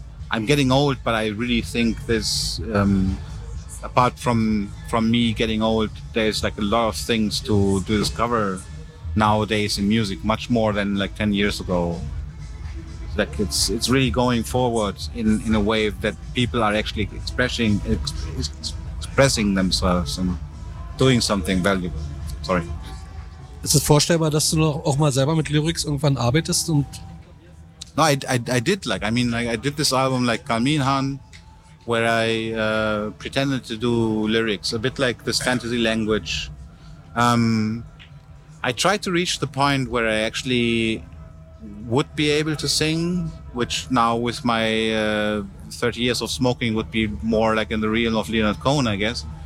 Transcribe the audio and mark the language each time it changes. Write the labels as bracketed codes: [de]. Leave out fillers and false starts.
[en] I'm getting old, but I really think there's, apart from me getting old, there's like a lot of things to discover nowadays in music, much more than like 10 years ago. Like it's really going forward in a way that people are actually expressing themselves. And doing something valuable. Sorry. [de] Ist es vorstellbar, dass du noch auch mal selber mit Lyrics irgendwann arbeitest? Und [en] no, I did this album like Kalminhan, where I pretended to do lyrics, a bit like this fantasy language. I tried to reach the point where I actually would be able to sing, which now with my 30 years of smoking would be more like in the realm of Leonard Cohen, I guess.